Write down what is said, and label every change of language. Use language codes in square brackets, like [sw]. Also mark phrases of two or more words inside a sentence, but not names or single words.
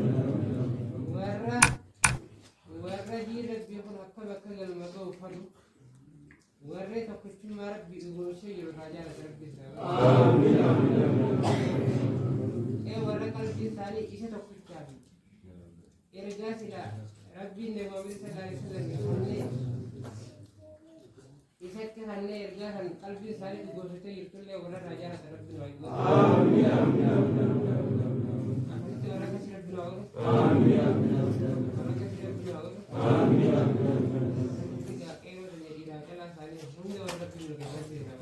[om] warra diirabbii kun akka bakka galma ga'u fadu warra tokkichummaa rabbii dhugoomsee jiru irraa jala rabbii isin haa godhu warra qalbii isaanii isa tokkichaafi ergaa sila rabbiin Muhammad [ar] صلى الله عليه وسلم [om] isatti hanne ergaa kan qalbii isaanii dhugoomsitee jirtullee warra irraa jala rabbii nu haa godhu akkasitti warra akkasii rabbii nu haa godhu warra akkasii rabbii nu haa godhu akkasitti qeeroo jadiidhaa jalaa isaanii hunda warra rabbii nu keessatti